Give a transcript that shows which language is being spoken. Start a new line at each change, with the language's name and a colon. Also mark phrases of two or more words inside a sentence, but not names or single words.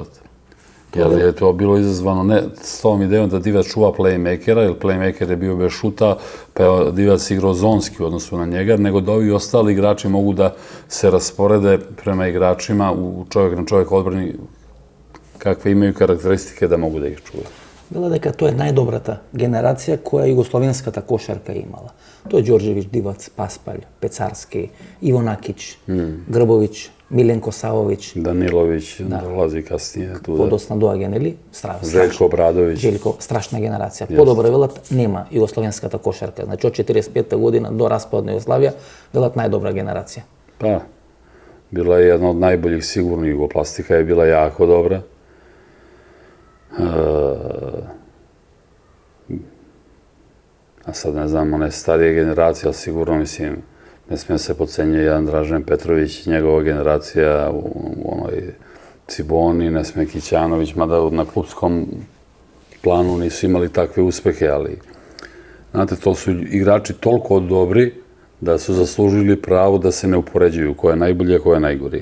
Serbian: Jer je to bilo izazvano ne s tom idejom da Divac čuva playmakera, jer playmaker je bio bez šuta, pa je Divac igrao zonski u odnosu na njega, nego da ovi ostali igrači mogu da se rasporede prema igračima u čovjek na čovjek odbrani kakve imaju karakteristike da mogu da ih čuva.
Macedonian: Вела дека тоа е најдобрата генерација која југословенската кошарка имала. Тоа е Ѓорđević, Divac, Paspalj, Pecarski, Ivo Nakić, Grbović, Milenko Savović.
Serbian: Danilović dolazi kasnije.
Macedonian: Подосна доаѓа, нели? Željko Obradović. Željko, страшна генерација. Подобро велат, нема југословенската кошарка. Значи, од 45 година до распад на Југославија, велат најдобра генерација.
Serbian: Pa, bila je jedna od najboljih sigurno, Jugoplastika je bila jako dobra. A sad ne znam, one starije generacije, ali sigurno, mislim, ne smije se podcenjati jedan Dražen Petrović, njegova generacija u onoj Ciboni, ne smije Kićanović, mada na klubskom planu nisu imali takve uspehe, ali znate, to su igrači toliko dobri da su zaslužili pravo da se ne upoređuju ko je najbolji, a ko je najgori.